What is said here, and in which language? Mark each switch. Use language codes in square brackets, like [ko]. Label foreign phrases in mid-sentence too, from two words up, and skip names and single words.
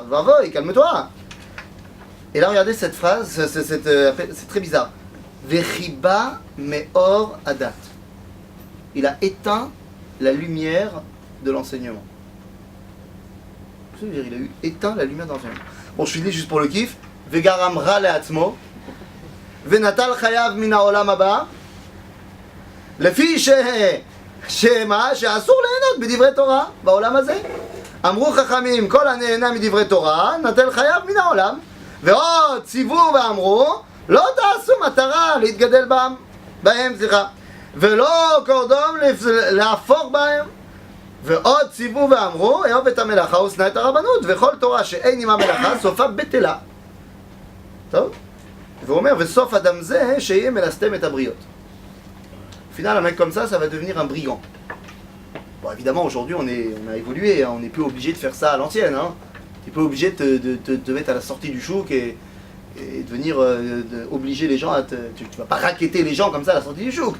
[fr] Vavoy, calme-toi. Et là, regardez cette phrase, c'est très bizarre. [he] וכבה מאור הדת. [fr] Il a éteint la lumière de l'enseignement. Il a éteint la lumière d'enfer. Bon, je finis juste pour le kiff. [he] וגרם רע לעצמו. ונטל חייו מן העולם הבא. לפי שאסור ליהנות בדברי תורה בעולם הזה. אמרו חכמים, כל הנהנה מדברי תורה, נטל חייו מן העולם. ועוד ציוו ואמרו, לא תעשו מטרה להתגדל בהם, ולא קורדום להפוך בהם. ועוד ציוו ואמרו, אהוב את המלאכה ושנא את הרבנות, וכל תורה שאין עמה מלאכה, סופה בטלה. טוב? והוא אומר, וסוף אדם זה, שיהיה מלסתם את הבריות. [fr] Au final, un mec comme ça va devenir un brigand. Bon, évidemment, aujourd'hui, on a évolué, hein, on n'est plus obligé de faire ça à l'ancienne. Hein. Tu n'es pas obligé de te mettre à la sortie du chouk et de venir obliger les gens à te... Tu ne vas pas racketter les gens comme ça à la sortie du chouk.